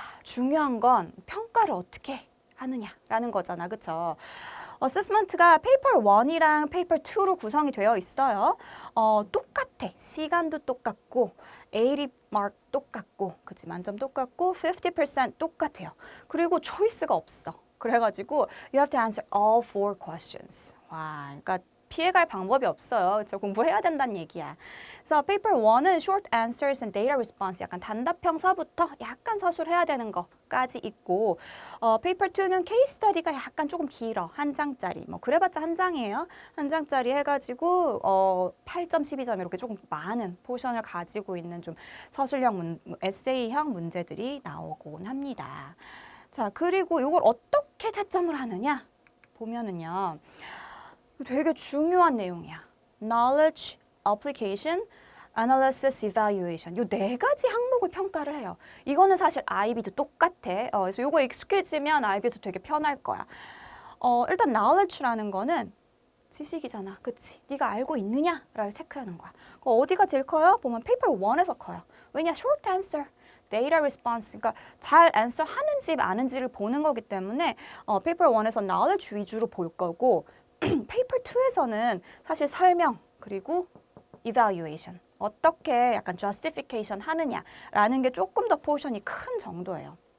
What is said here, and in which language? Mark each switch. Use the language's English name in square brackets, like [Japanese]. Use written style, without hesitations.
[Korean] 중요한 건 평가를 어떻게 하느냐라는 거잖아, 그쵸? 어세스먼트가 페이퍼 1이랑 페이퍼 2로 구성이 되어 있어요. 똑같아. 시간도 똑같고, AD 마크 똑같고, 그치? 만점 똑같고, 50% 똑같아요. 그리고 초이스가 없어. 그래가지고 [English] you have to answer all four questions. [Korean] 와, 그러니까 피해갈 방법이 없어요. 그렇죠? 공부해야 된다는 얘기야. 그래서 페이퍼 1은 [English] short answers and data response, [Korean] 약간 단답형서부터 약간 서술해야 되는 거까지 있고, 페이퍼 2는 케이스 스터디가 약간 조금 길어. 한 장짜리. 뭐 그래봤자 한 장이에요. 한 장짜리 해가지고 8점, 12점 이렇게 조금 많은 포션을 가지고 있는 좀 서술형 에세이형 문제들이 나오곤 합니다. 자, 그리고 이걸 어떻게 채점을 하느냐 보면은요. 되게 중요한 내용이야. Knowledge, Application, Analysis, Evaluation. 요 네 가지 항목을 평가를 해요. 이거는 사실 IB도 똑같아. 그래서 요거 익숙해지면 IB에서 되게 편할 거야. 일단 knowledge라는 거는 지식이잖아. 그치? 네가 알고 있느냐를 체크하는 거야. 어디가 제일 커요? 보면 페이퍼 1에서 커요. 왜냐? [English] short answer, data response. [Korean] 그러니까 잘 answer 하는지 마는지를 보는 거기 때문에 페이퍼 1에서 knowledge 위주로 볼 거고 페이퍼 2에서는 사실 설명 그리고 evaluation. 어떻게 약간 justification 하느냐라는 게 조금 더 포션이 큰 정도예요.